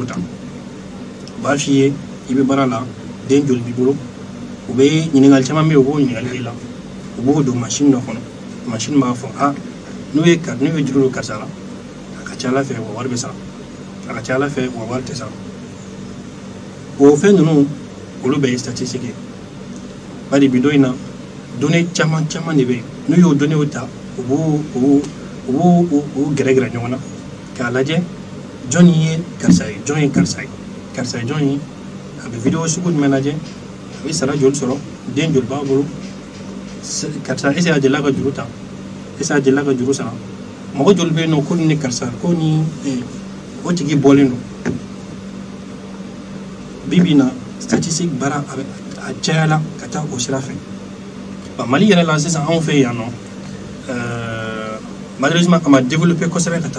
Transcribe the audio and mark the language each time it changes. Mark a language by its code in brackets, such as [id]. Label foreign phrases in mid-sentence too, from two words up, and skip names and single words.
[bm] ta u b'a f'i ye i bɛ baara la den joli b'i bolo u bɛ ɲininkali caman bɛ yen u b'o ɲininkali k'i la u b'o don machine dɔ kɔnɔ machine b'a fɔ n'u ye juru don karisa la a ka ca ala fɛ wa wari bɛ sara a ka ca ala fɛ wa wari tɛ sara o fɛn ninnu olu bɛɛ ye statistique ye bari bi don in na données caman de bɛ yen n'u y'o données ta u b'o gɛrɛ ɲɔgɔn na k'a lajɛ jɔn ye karisa ye jɔn ye karisa ye jɔn ye a bɛ video sugu jumɛn lajɛ a bɛ sara joli sɔrɔ den joli b'a bolo karisa [fr] est-ce que [bm] a delila ka juru ta [fr] est-ce que [bm] a delila ka juru sara mɔgɔ joli bɛ yen nɔ ko ni karisa ko ni o tigi bɔlen don bibi na statistique baara a cayala ka taa o sira fɛ Mali yɛrɛ la sisan anw fɛ yan nɔ malheureusement a ma développé kosɛbɛ ka taa